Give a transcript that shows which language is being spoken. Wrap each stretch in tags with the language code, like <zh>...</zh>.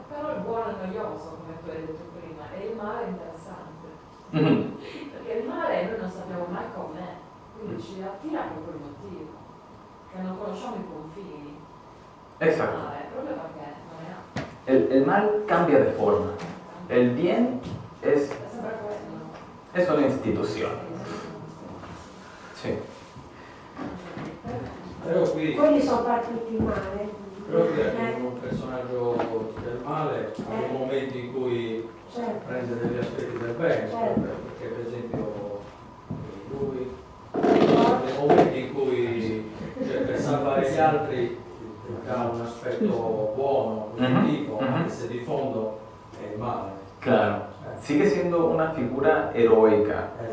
<it>Però il buono è noioso, come tu hai detto prima, e il male è interessante. Perché il male noi non sappiamo mai com'è, quindi ci attira per quel motivo, che non conosciamo i confini.</it> <es>Exacto.</es> <it>Il male, proprio perché non è.</it> <es>El mal cambia de forma. El bien es una institución. Sí.</es> <it>Quelli sono partiti male. Però qui abbiamo un personaggio del male, nei momenti in cui prende degli aspetti del bene, perché per esempio lui, nei momenti in cui per salvare gli altri ha un aspetto buono, positivo, anche se di fondo è il male.</it> <es>Claro, sigue siendo una figura heroica.</es>